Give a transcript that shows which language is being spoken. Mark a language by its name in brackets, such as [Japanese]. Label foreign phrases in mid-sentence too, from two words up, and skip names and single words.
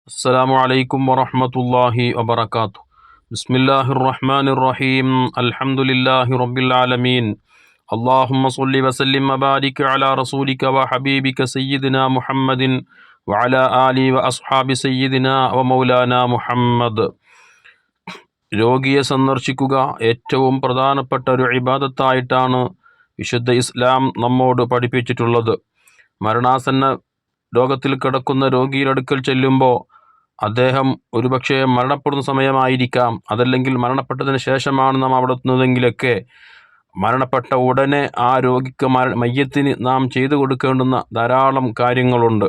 [Arabic] السلام عليكم ورحمة الله وبركاته. بسم الله الرحمن الرحيم. الحمد لله رب العالمين. اللهم صل وسلم وبارك على رسولك وحبيبك سيدنا محمد وعلى آله وأصحاب سيدنا ومولانا محمد. [Malayalam] രോഗിയെ സന്ദർശിക്കുക ഏറ്റവും പ്രധാനപ്പെട്ട ഒരു ഇബാദത്തായിട്ടാണ് വിശുദ്ധ ഇസ്ലാം നമ്മോട് പഠിപ്പിച്ചിട്ടുള്ളത്. മരണാസന്ന രോഗത്തിൽ കിടക്കുന്ന രോഗിയുടെ അടുക്കൽ ചെല്ലുമ്പോൾ അദ്ദേഹം ഒരുപക്ഷെ മരണപ്പെടുന്ന സമയമായിരിക്കാം, അതല്ലെങ്കിൽ മരണപ്പെട്ടതിന് ശേഷമാണ് നാം അവിടെ എത്തുന്നതെങ്കിലൊക്കെ മരണപ്പെട്ട ഉടനെ ആ രോഗിക്ക് മയ്യത്തിന് നാം ചെയ്തു കൊടുക്കേണ്ടുന്ന ധാരാളം കാര്യങ്ങളുണ്ട്.